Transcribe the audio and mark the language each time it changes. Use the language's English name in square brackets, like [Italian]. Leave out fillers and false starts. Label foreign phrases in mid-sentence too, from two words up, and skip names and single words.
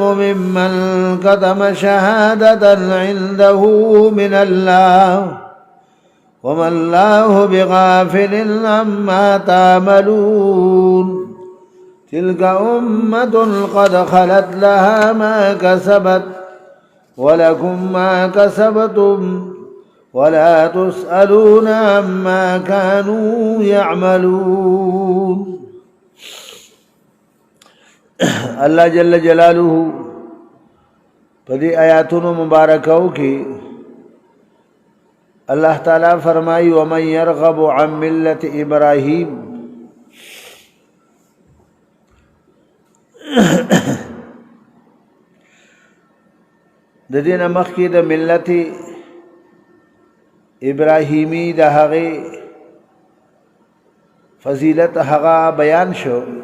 [Arabic] ممن كتم شهادة عنده من الله وما الله بغافل عما تعملون تلك أمة قد خلت لها ما كسبت ولكم ما كسبتم ولا تسألون عما كانوا يعملون. [Pashto] الله [Arabic] جل جلاله [Pashto] پدی آیاتونو مبارکاو کی اللہ تعالی فرمائی [Arabic] ومن يرغب عن ملت ابراہیم [Pashto] د دین مخکی د ملت ابراهیمی د هغه فضیلت هغه بیان شو